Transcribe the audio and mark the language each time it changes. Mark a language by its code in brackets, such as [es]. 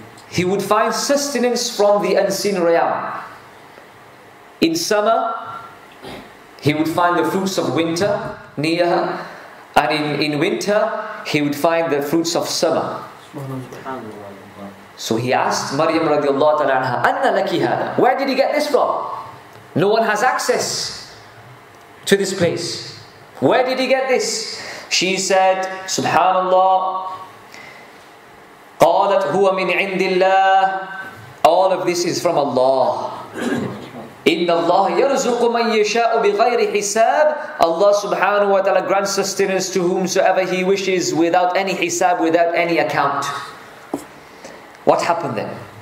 [en] He would find sustenance from the unseen realm. In summer, he would find the fruits of winter near her, and in winter, he would find the fruits of summer. So he asked Maryam radiallahu ta'ala anha, [ar] Anna laki hada? [en] Where did he get this from? No one has access to this place. Where did he get this? She said, Subhanallah, [ar] قالت هو من عند الله. [en] All of this is from Allah. [ar] إِنَّ اللَّهَ يَرْزُقُ مَنْ يَشَاءُ بِغَيْرِ حِسَابٍ. [en] Allah subhanahu wa ta'ala grants sustenance to whomsoever He wishes without any hisab, without any account. What happened then?